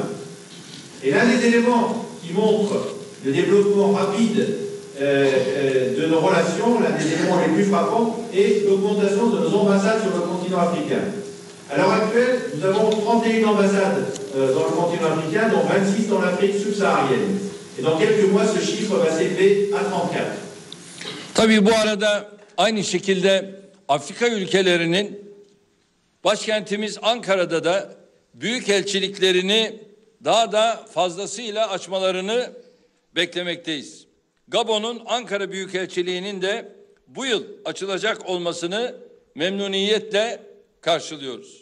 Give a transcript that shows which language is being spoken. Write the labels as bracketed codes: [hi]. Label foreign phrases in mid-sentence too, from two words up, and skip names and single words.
[fr] Et l'un des éléments qui montre le développement rapide de nos relations, l'un des éléments les plus frappants, est l'augmentation de nos ambassades sur le continent africain. À l'heure actuelle, nous avons 31 ambassades dans le continent africain, dont 26 dans l'Afrique subsaharienne. Et dans quelques mois, ce chiffre va s'élever à 34. [tr] Tabii bu arada aynı şekilde Afrika ülkelerinin başkentimiz Ankara'da da büyükelçiliklerini daha da fazlasıyla açmalarını beklemekteyiz. Gabon'un Ankara Büyükelçiliği'nin de bu yıl açılacak olmasını memnuniyetle karşılıyoruz.